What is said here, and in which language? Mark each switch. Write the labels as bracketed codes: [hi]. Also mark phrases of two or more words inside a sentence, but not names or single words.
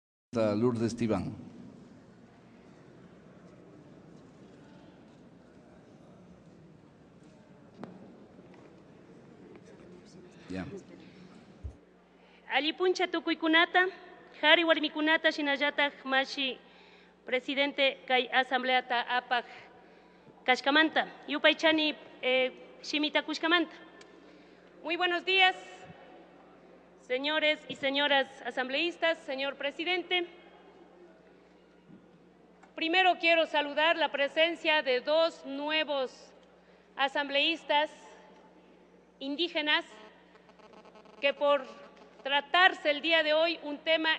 [qu] Lourdes Tibán. Ya. Alipuncha tukuykunata, Hari warmikunata shinallataj mashi presidente kay asambleata apaj kashkamanta, yupaychani shimita kushkamanta. [es] Muy buenos días, señores y señoras asambleístas, señor presidente. Primero quiero saludar la presencia de dos nuevos asambleístas indígenas que por tratarse el día de hoy un tema